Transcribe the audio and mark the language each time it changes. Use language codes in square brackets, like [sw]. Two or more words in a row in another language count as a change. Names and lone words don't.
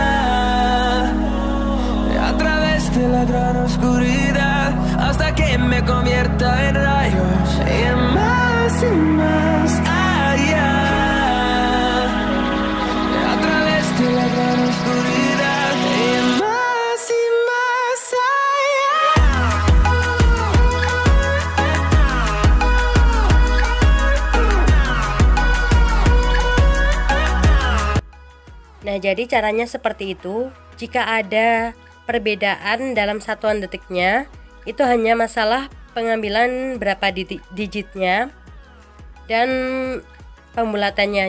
[es] A través de la gran oscuridad hasta que me convierta en rayos. Y más allá. A través de la gran oscuridad. Y más allá. [id] Nah, jadi caranya seperti itu. Jika ada perbedaan dalam satuan detiknya, itu hanya masalah pengambilan berapa digitnya dan pembulatannya.